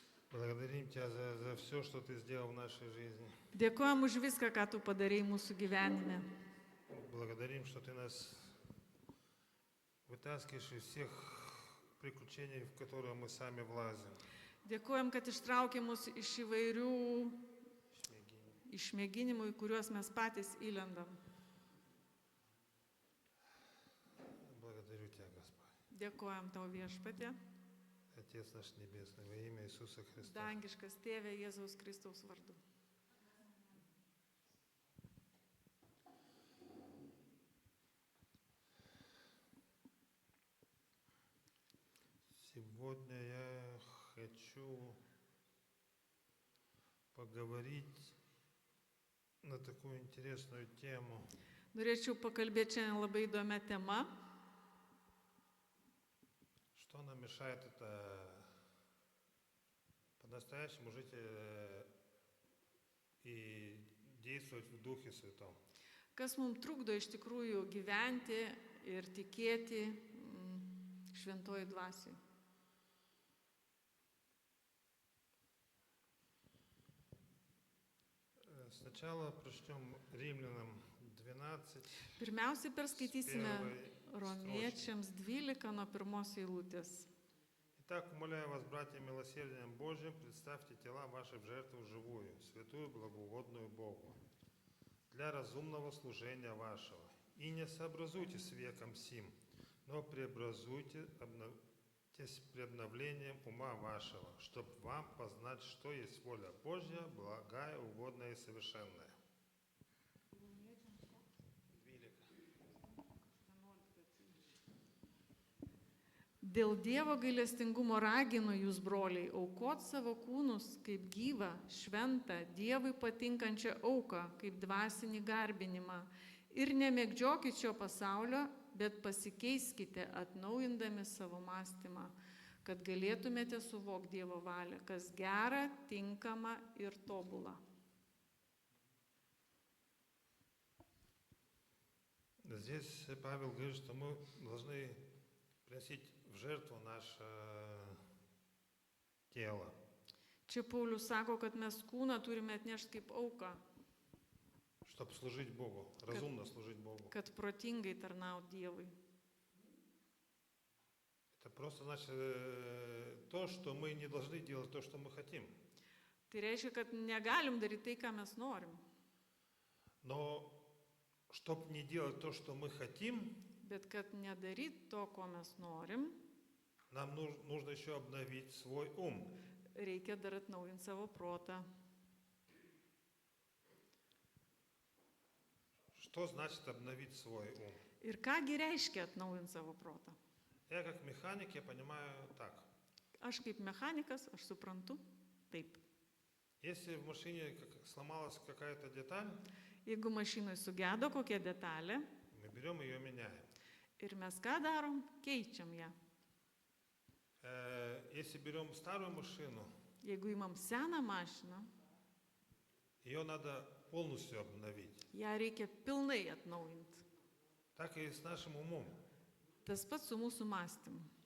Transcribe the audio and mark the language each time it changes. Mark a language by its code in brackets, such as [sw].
[ru] Благодарим Тебя за все, что Ты сделал в нашей жизни. [lt] Dėkojam už viską, ką tu padarei mūsų gyvenime. [ru] Благодарим, что Ты нас вытаскиваешь из всех приключений, в которые мы сами влазим. [lt] Dėkojam, kad ištraukė mus iš įvairių išmėginimų, į kuriuos mes patys įlendam. [ru] Благодарю Тебя, Господь. [lt] Dėkojam tau viešpatie, [ru] Отец наш Небесный, во имя Иисуса Христа. [lt] dangiškas tėvė Jėzaus Kristaus vardu. [ru] Сегодня я хочу поговорить на такую интересную тему. [lt] Norėčiau pakalbėti šiandien labai įdomią temą. [ru] Что нам мешает это по-настоящему жить и действовать в Духе Святом? [lt] Kas mums trukdo iš tikrųjų gyventi ir tikėti šventojoj dvasioj. [ru] Сначала прочтем Римлянам 12. [lt] Pirmiausiai perskaitysime Romiečiams 12 nuo pirmos eilutės. [ru] Итак, умоляю вас, братья, милосердием Божьим, представьте тела ваши в жертву живую, святую, благоугодную Богу, для разумного служения вашего. И не сообразуйтесь с веком сим, но преобразуйтесь при обновлением ума вашего, чтобы вам познать, что есть воля Божья, благая, угодная и совершенная. [lt] Dėl Dievo gailestingumo raginu jūs, broliai, aukot savo kūnus kaip gyvą, šventą, Dievui patinkančią auką, kaip dvasinį garbinimą. Ir nemėgdžiokit šio pasaulio, bet pasikeiskite atnaujindami savo mąstymą, kad galėtumėte suvokti Dievo valią, kas gera, tinkama ir tobula. [ru] Здесь Павел говорит, что мы должны приносить в жертву наше тело. [lt] Čia Paulius sako, kad mes kūną turime atnešti kaip auką, [ru] Чтобы служить Богу, разумно служить Богу. [lt] kad protingai tarnauti Dievui. [ru] Это просто значит то, что мы не должны делать то, что мы хотим. [lt] Tai reiškia, kad negalim daryti tai, ką mes norim. [ru] Но чтобы не делать то, что мы хотим, [lt] Bet kad nedaryt to, ko mes norim, [ru] нам нужно еще обновить свой ум. [lt] reikia dar atnaujinti savo protą. [ru] Что значит обновить свой ум? [lt] Ir kągi reiškia atnaujinti savo protą? [ru] Я как механик, я понимаю так. [lt] Aš kaip mechanikas, aš suprantu taip. [ru] Если в машине сломалась какая-то деталь, [lt] Jeigu mašinai sugedo kokia detalė [ru] мы берем ее, меняем. [lt] ir mes ką darom, keičiam ją. [ru] Если берем старую машину, [lt] Jeigu imam seną mašiną, [ru] ее надо полностью обновить. [lt] ją reikia pilnai atnaujinti. [ru] Так и с нашим умом. [lt] Tas pats su mūsų mąstymu.